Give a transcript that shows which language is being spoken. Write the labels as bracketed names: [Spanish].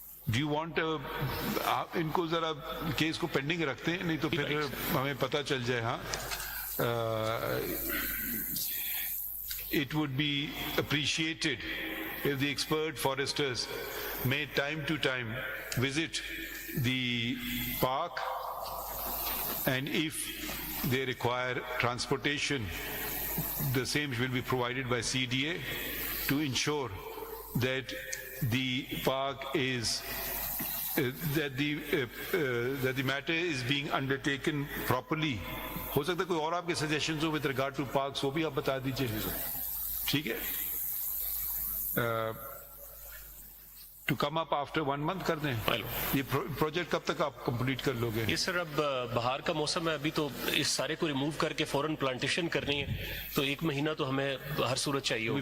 [English] Do you want [Hindi] आप इनको जरा केस को पेंडिंग रखते हैं, नहीं तो फिर हमें पता चल जाए। [English] हाँ, it would be appreciated if the expert foresters may time to time visit the park, and if they require transportation, the same will be provided by CDA to ensure that the park is that the matter is being undertaken properly. [Hindi] हो सकता है कोई और आपके suggestions हो [English] with regard to parks, [Hindi] वो भी आप बता दीजिए। ठीक है, [English] to come up after 1 month [Hindi] कर दें। ये प्रोजेक्ट कब तक आप कंप्लीट कर लोगे? ये सर अब बाहर का मौसम है, अभी तो इस सारे को रिमूव करके फौरन प्लांटेशन करनी है, तो 1 महीना तो हमें हर सूरत चाहिए होगा।